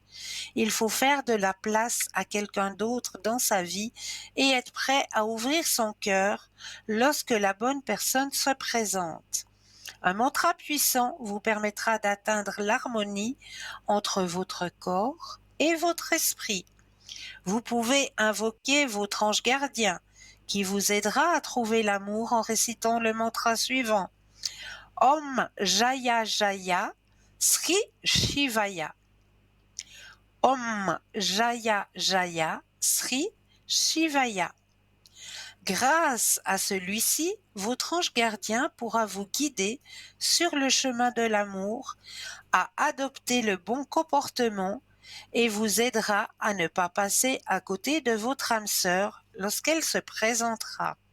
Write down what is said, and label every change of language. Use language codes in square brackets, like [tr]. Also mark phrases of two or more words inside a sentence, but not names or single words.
[fr] Il faut faire de la place à quelqu'un d'autre dans sa vie et être prêt à ouvrir son cœur lorsque la bonne personne se présente. Un mantra puissant vous permettra d'atteindre l'harmonie entre votre corps et votre esprit. Vous pouvez invoquer votre ange gardien qui vous aidera à trouver l'amour en récitant le mantra suivant. [sa] Om Jaya Jaya Sri Shivaya. Om Jaya Jaya Sri Shivaya. [fr] Grâce à celui-ci, votre ange gardien pourra vous guider sur le chemin de l'amour, à adopter le bon comportement et vous aidera à ne pas passer à côté de votre âme sœur lorsqu'elle se présentera.